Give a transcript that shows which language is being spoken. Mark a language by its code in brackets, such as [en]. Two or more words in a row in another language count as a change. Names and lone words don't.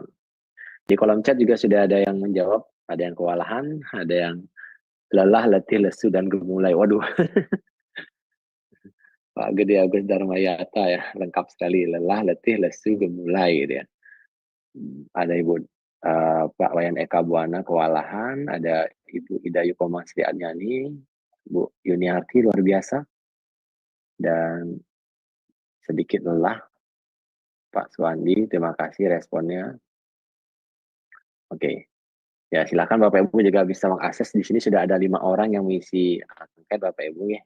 [id] Di kolom chat juga sudah ada yang menjawab, ada yang kewalahan, ada yang lelah, letih, lesu, dan gemulai. Waduh, Pak Gede Agus Darmayata ya, lengkap sekali, lelah, letih, lesu, gemulai gitu ya. Ada Ibu Pak Wayan Eka Buana kewalahan, ada Ibu Ida Yukoma Sri Anyani, Bu Yuniarti luar biasa, dan sedikit lelah Pak Suwandi, terima kasih responnya. Oke, ya silakan Bapak Ibu juga bisa mengakses. Di sini sudah ada 5 orang yang mengisi angket Bapak Ibu ya.